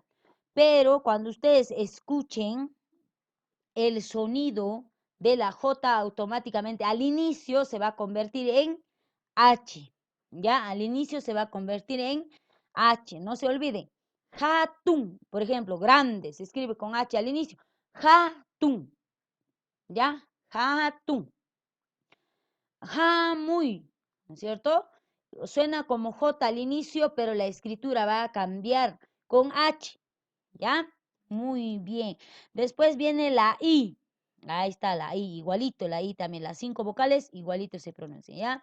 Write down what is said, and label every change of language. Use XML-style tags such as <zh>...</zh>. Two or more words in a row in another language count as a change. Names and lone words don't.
<es>Pero cuando ustedes escuchen el sonido de la J automáticamente al inicio se va a convertir en H. Ya, al inicio se va a convertir en H. No se olviden. Hatun, por ejemplo, grande, se escribe con H al inicio. Hatun, ¿ya? Hatun. Muy, ¿no es cierto? Suena como J al inicio, pero la escritura va a cambiar con H, ¿ya? Muy bien. Después viene la I. Ahí está la I, igualito, la I también, las 5 vocales, igualito se pronuncia, ¿ya?</es>